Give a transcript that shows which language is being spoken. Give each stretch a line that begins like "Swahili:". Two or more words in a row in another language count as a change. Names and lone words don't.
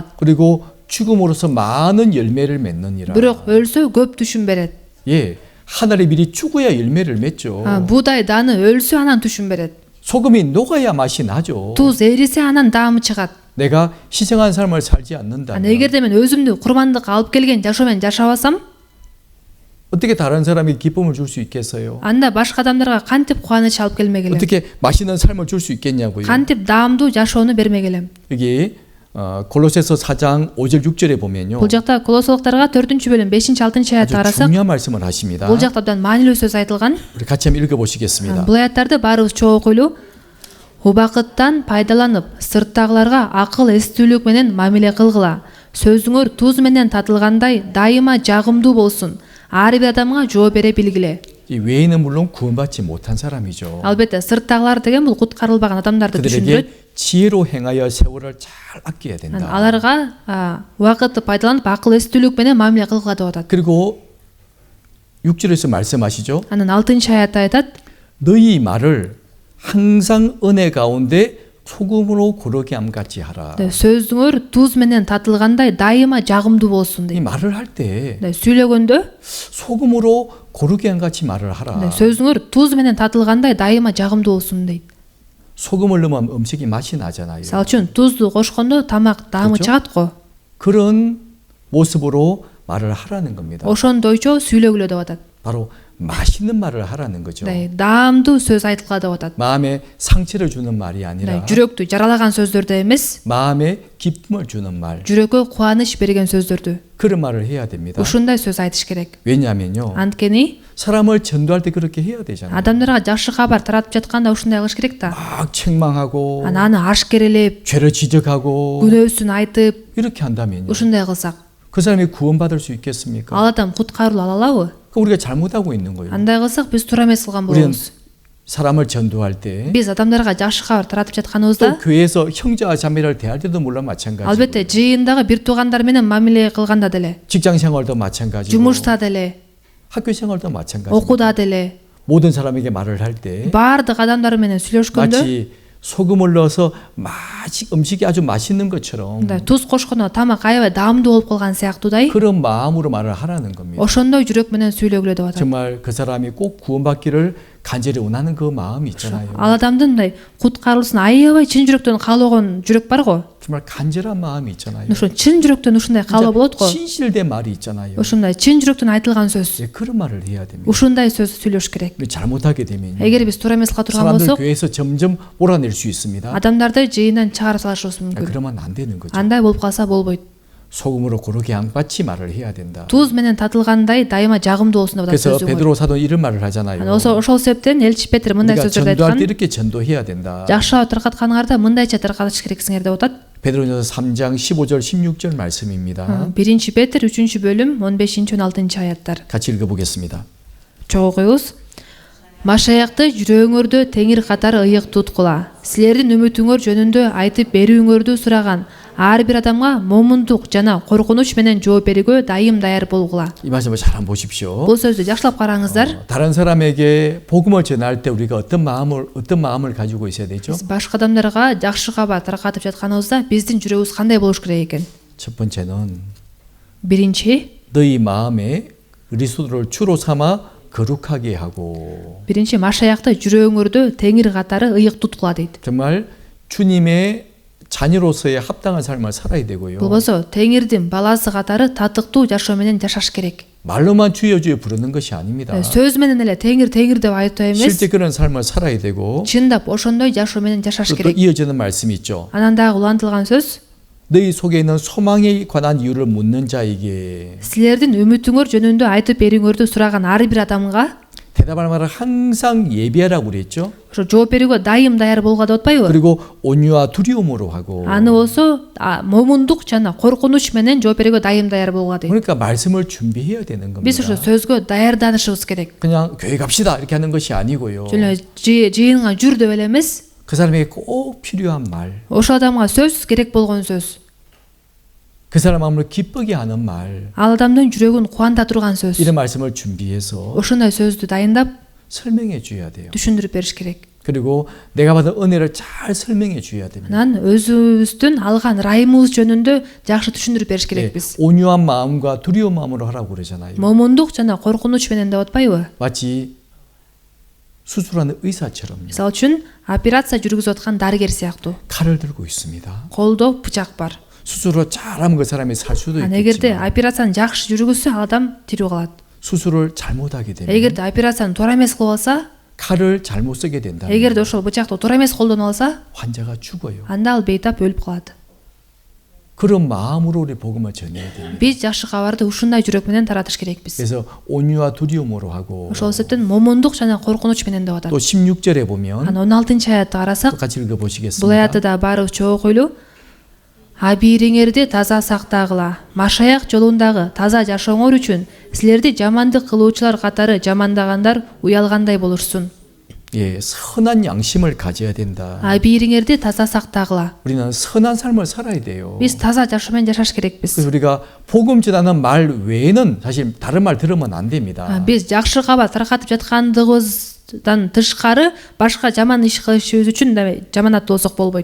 Korean: 그리고 죽음으로서 많은 열매를 맺느니라.
Kyrgyz: Бирок өлсө көп түшүм берет.
Korean: 예, 하늘이 미리 죽어야 열매를 맺죠.
Kyrgyz: Буудай дааны өлсө анан түшүм берет.
Korean: 소금이 녹아야 맛이 나죠.
Kyrgyz: Туз эрисе анан даамы чыгат.
Korean: 내가 희생한 삶을 살지 않는다면
Kyrgyz: Эгерде мен өзүмдү курмандыкка алып келген жашоо менен жашабасам,
Korean: 어떻게 다른 사람이 기쁨을 줄 수 있겠어요?
Kyrgyz: анда башка адамдарга кантип кубаныч алып келмек элем?
Korean: 어떻게 맛있는 삶을 줄 수 있겠냐고요.
Kyrgyz: Кантип даамдуу жашоону бермек элем?
Korean: 여기 골로새서 4장 5절 6절에 보면요.
Kyrgyz: Бул жакта Колосолуктарга 4-бөлүм 5-6 аятты
Korean: 아주
Kyrgyz: карасак,
Korean: 중요한 말씀을 하십니다.
Kyrgyz: бул жакта абдан маанилүү сөз айтылган.
Korean: 우리 같이 한번 읽어보시겠습니다.
Kyrgyz: Бул аяттарды баарыбыз чогуу окуйлу. Убакыттан пайдаланып, сырттагыларга акыл эстүүлүк менен мамиле кылгыла. Сөзүңөр туз менен татылгандай дайыма жагымдуу болсун. Ар бир адамга жооп бере билгиле.
Korean: 이 외인은 물론 구원받지 못한 사람이죠.
Kyrgyz: Албетте сырттагылар деген бул куткарылбаган адамдарды түшүндүрөт.
Korean: 그들에게 지혜로 행하여 세월을 잘 아껴야 된다.
Kyrgyz: Аларга убакытты пайдаланып акыл эстүүлүк менен мамиле кылгыла деп атат.
Korean: 그리고 6절에서 말씀하시죠.
Kyrgyz: Анан 6-аятта айтат:
Korean: 너희 말을 항상 은혜 가운데 소금으로 고르게 함같이 하라.
Kyrgyz: сөзүңөр туз менен татылгандай дайыма жагымдуу болсун
Korean: 이
Kyrgyz: дейт.
Korean: 말을 할 때
Kyrgyz: сүйлөгөндө
Korean: 소금으로 고르게 함같이 말을 하라.
Kyrgyz: сөзүңөр туз менен татылгандай дайыма жагымдуу болсун дейт.
Korean: 소금을 넣으면 음식이 맛이 나잖아요.
Kyrgyz: Мисалы үчүн тузду кошкондо тамак даамы
Korean: 그렇죠?
Kyrgyz: чыгат го.
Korean: 그런 모습으로 말을 하라는 겁니다.
Kyrgyz: Ошондойчо сүйлөгүлө деп атат.
Korean: 바로 맛있는 말을 하라는 거죠.
Kyrgyz: даамдуу сөз айтылгыла деп атат.
Korean: 마음에 상처를 주는 말이 아니라
Kyrgyz: жүрөктү жаралаган сөздөрдү эмес,
Korean: 마음에 기쁨을 주는 말.
Kyrgyz: жүрөккө кубаныч берген сөздөрдү.
Korean: 그런 말을 해야 됩니다.
Kyrgyz: ушундай сөз айтыш керек.
Korean: 왜냐하면요.
Kyrgyz: Анткени
Korean: 사람을 전도할 때 그렇게 해야 되잖아요.
Kyrgyz: адамдарга жакшы кабар таратып жатканда ушундай кылыш керек да.
Korean: 막 책망하고
Kyrgyz: аны ашкерелеп,
Korean: 죄를 지적하고
Kyrgyz: күнөөсүн айтып,
Korean: 이렇게 한다면요.
Kyrgyz: ушундай кылсак,
Korean: 그 사람이 구원받을 수 있겠습니까?
Kyrgyz: ал адам куткарылып ала алабы?
Korean: 그럼 우리가 잘못하고 있는 거예요.
Kyrgyz: Андай кылсак биз туура эмес кылган
Korean: 우리는
Kyrgyz: болобуз.
Korean: 사람을 전도할 때
Kyrgyz: Биз адамдарга жакшы кабар таратып
Korean: 또
Kyrgyz: жатканыбызда,
Korean: 교회에서 형제와 자매를 대할 때도 물론 마찬가지고
Kyrgyz: албетте жыйындагы бир туугандар менен мамиле кылганда деле,
Korean: 직장 생활도 마찬가지고
Kyrgyz: жумушта деле,
Korean: 학교 생활도 마찬가지고
Kyrgyz: окууда деле,
Korean: 모든 사람에게 말을 할 때
Kyrgyz: баардык адамдар менен сүйлөшкөндө,
Korean: 마치 소금을 넣어서 음식이 아주 맛있는 것처럼
Kyrgyz: туз кошкондо тамак аябай даамдуу болуп калган сыяктуудай,
Korean: 그런 마음으로 말을 하라는 겁니다.
Kyrgyz: ошондой жүрөк менен сүйлөгүлө деп атат.
Korean: 정말 그 사람이 꼭 구원받기를 간절히 원하는 그 마음이 있잖아요.
Kyrgyz: Ал адамдын мындай куткарылсын аябай чын жүрөктөн каалоогон жүрөк бар го.
Korean: 정말 간절한 마음이 있잖아요.
Kyrgyz: Ошо чын жүрөктөн ушундай каалоо болот го.
Korean: 진실된 말이 있잖아요.
Kyrgyz: Ушундай чын жүрөктөн айтылган сөз.
Korean: 예, 그런 말을 해야 됩니다.
Kyrgyz: Ушундай сөз сүйлөш керек.
Korean: 근데 잘못하게 되면
Kyrgyz: Эгер биз туура эмес кыла турган
Korean: 사람들
Kyrgyz: болсок,
Korean: 교회에서 점점 몰아낼 수 있습니다.
Kyrgyz: адамдарды жыйындан чыгарып салышыбыз мүмкүн.
Korean: 그러면 안 되는 거죠.
Kyrgyz: Андай болуп калса болбойт.
Korean: 소금으로 고르게 양같이 말을 해야 된다.
Kyrgyz: Туз менен татылгандай дайыма жагымдуу болсун деп атат
Korean: 그래서
Kyrgyz: сөзүңөр.
Korean: 베드로 사도 이런 말을 하잖아요.
Kyrgyz: Ошол себептен элчи Петр мындай
Korean: 우리가
Kyrgyz: сөздөрдү
Korean: 전도할 때
Kyrgyz: айткан.
Korean: 이렇게 전도해야 된다.
Kyrgyz: Жакшы таркатканыңарда мындайча таркатыш керексиңер деп атат.
Korean: 베드로전서 3장 15절 16절 말씀입니다.
Kyrgyz: 1 Петр 3-бөлүм 15-16 аяттар.
Korean: 같이 읽어보겠습니다.
Kyrgyz: Чогуу окуйбуз. Машаякты жүрөгүңөрдө теңир катар ыйык туткула. Силердин үмүтүңөр жөнүндө айтып берүүңөрдү сураган. ар бир адамга момундук жана коркунуч менен жооп берүүгө дайым даяр болгула.
Korean: 이 말씀을 잘 한번 보십시오.
Kyrgyz: Бул сөздү жакшылап караңыздар.
Korean: 다른 사람에게 복음을 전할 때 우리가 어떤 마음을 가지고 있어야 되죠?
Kyrgyz: Биз башка адамдарга жакшы кабар таркатып жатканыбызда биздин жүрөгүбүз кандай болуш керек экен?
Korean: 첫 번째는
Kyrgyz: Биринчи,
Korean: 너희 마음에 그리스도를 주로 삼아 거룩하게 하고
Kyrgyz: Машаякты жүрөгүңөрдө теңир катары ыйык туткула дейт.
Korean: 정말 주님의 자녀로서의 합당한 삶을 살아야 되고요.
Kyrgyz: Болбосо теңирдин баласы катары татыктуу жашоо менен жашаш керек.
Korean: 말로만 주여 주여 부르는 것이 아닙니다.
Kyrgyz: сөз менен эле теңир деп айтуу эмес,
Korean: 실제 그런 삶을 살아야 되고
Kyrgyz: чындап ошондой жашоо менен жашаш
Korean: 또
Kyrgyz: керек.
Korean: 이어지는 말씀이 있죠.
Kyrgyz: Анан дагы улантылган сөз,
Korean: 너희 속에 있는 소망에 관한 이유를 묻는 자에게
Kyrgyz: силердин үмүтүңөр жөнүндө айтып берүүңөрдү сураган ар бир адамга
Korean: 대답할 말을 항상 예비하라고 그랬죠.
Kyrgyz: ошо жооп берүүгө дайым даяр болгула деп атпайбы?
Korean: 그리고 온유와 두려움으로 하고
Kyrgyz: Аны болсо момундук жана коркунуч менен жооп берүүгө дайым даяр болгула дейт.
Korean: 그러니까 말씀을 준비해야 되는
Kyrgyz: Биз ошо
Korean: 겁니다.
Kyrgyz: сөзгө даярданышыбыз керек.
Korean: 그냥 교회 갑시다 이렇게 하는 것이 아니고요.
Kyrgyz: Жөн эле жыйынга жүр деп эле эмес,
Korean: 그 사람에게 꼭 필요한 말,
Kyrgyz: ошол адамга сөзсүз керек болгон сөз,
Korean: 그 사람 마음을 기쁘게 하는 말,
Kyrgyz: ал адамдын жүрөгүн кубанта турган сөз.
Korean: 이런 말씀을 준비해서
Kyrgyz: Ошондой сөздү дайындап
Korean: 설명해 줘야 돼요.
Kyrgyz: түшүндүрүп бериш керек.
Korean: 그리고 내가 받은 은혜를 잘 설명해 줘야 됩니다.
Kyrgyz: Анан өзүбүздүн алган ырайымыбыз жөнүндө жакшы түшүндүрүп бериш керекпиз.
Korean: 온유한 마음과 두려운 마음으로 하라고 그러잖아요.
Kyrgyz: момундук жана коркунуч менен деп атпайбы?
Korean: 마치 수술하는 의사처럼
Kyrgyz: Мисалы үчүн операция жүргүзүп аткан дарыгер сыяктуу.
Korean: 칼을 들고 있습니다.
Kyrgyz: Колдо бычак бар.
Korean: 수술을 잘하면 그 사람이 살 수도
Kyrgyz: Анан эгерде
Korean: 있겠지만
Kyrgyz: операцияны жакшы жүргүзсө ал адам тирүү калат.
Korean: 수술을 잘못하게 되면
Kyrgyz: Эгерде операцияны туура эмес кылып алса,
Korean: 칼을 잘못 쓰게 된다면
Kyrgyz: эгерде ошол бычакты туура эмес колдонуп алса,
Korean: 환자가 죽어요.
Kyrgyz: анда ал бейтап өлүп калат.
Korean: 그런 마음으로 우리 복음을 전해야 됩니다.
Kyrgyz: Биз жакшы кабарды ушундай жүрөк менен таратыш керекпиз.
Korean: 그래서 온유와 두려움으로 하고
Kyrgyz: Ошол себептен момундук жана коркунуч менен деп атат.
Korean: 또 16절에 보면
Kyrgyz: Анан 16-аятты карасак,
Korean: 똑같이
Kyrgyz: бул
Korean: 읽어보시겠습니다.
Kyrgyz: аятты да баарыбыз чогуу окуйлу. Абийириңерди таза сактагыла. Машаяк жолундагы таза жашооңор үчүн силерди жамандык кылуучулар катары жамандагандар уялгандай болушсун.
Korean: 예, 선한 양심을 가져야 된다.
Kyrgyz: Абийириңерди таза сактагыла.
Korean: 우리는 선한 삶을 살아야 돼요.
Kyrgyz: Биз таза жашоо менен жашаш керекпиз.
Korean: 그래서 우리가 복음 전하는 말 외에는 사실 다른 말 들으면 안 됩니다.
Kyrgyz: Биз жакшы кабар таркатып жаткандыгыбыздан тышкары башка жаман иш кылышыбыз үчүн жаманат болсок болбойт.